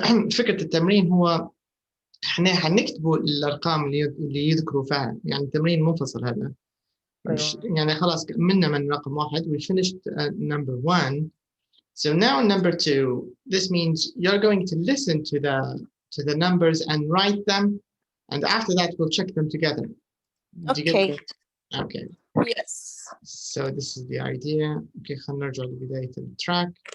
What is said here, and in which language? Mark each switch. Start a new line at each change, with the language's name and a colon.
Arabic: فكرة التمرين هو احنا حنكتبوا الارقام اللي يذكروا فيها، يعني تمرين منفصل هذا. يعني خلاص كملنا من رقم 1.
English: we finished number 1. So now number 2, this means you're going to listen to the numbers and write them, and after that we'll check them together. Do you get it? Okay. Yes. So this is the idea.
Arabic: Okay, خلينا نرجع لبداية التراك.